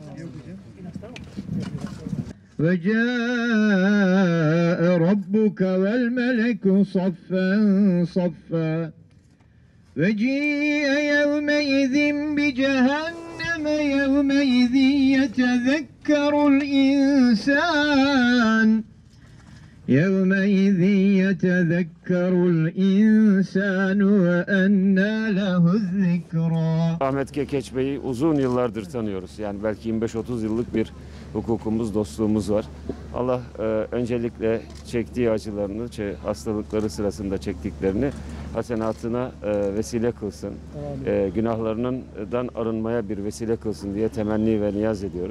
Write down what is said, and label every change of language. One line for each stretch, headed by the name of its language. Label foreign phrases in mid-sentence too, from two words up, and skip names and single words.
Arabic: وجاء ربك والملك صفا صفا وجيء يومئذ بجهنم يومئذ يتذكر الإنسان وأنى له الذكرى.
Turkish: Ahmet Kekeç Bey'i uzun yıllardır tanıyoruz. Yani belki 25-30 yıllık bir hukukumuz, dostluğumuz var. Allah öncelikle çektiği acılarını, hastalıkları sırasında çektiklerini hasenatına vesile kılsın. Günahlarından arınmaya bir vesile kılsın diye temenni ve niyaz ediyoruz.